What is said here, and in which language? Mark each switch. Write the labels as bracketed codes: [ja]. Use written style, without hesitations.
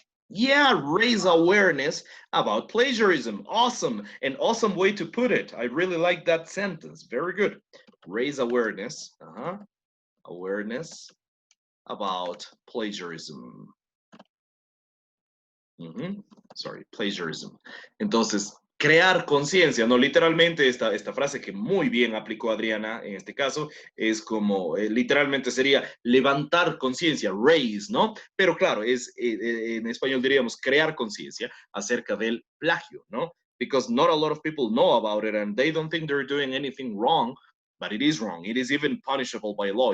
[en] Yeah, raise awareness about plagiarism. Awesome. An awesome way to put it. I really like that sentence. Very good. Raise awareness. Awareness about plagiarism. Sorry, plagiarism. [es] Entonces, crear conciencia, ¿no? Literalmente esta frase que muy bien aplicó Adriana en este caso es como, literalmente sería levantar conciencia, raise, ¿no? Pero claro, en español diríamos crear conciencia acerca del plagio, ¿no? [en] Because not a lot of people know about it and they don't think they're doing anything wrong, but it is wrong. It is even punishable by law.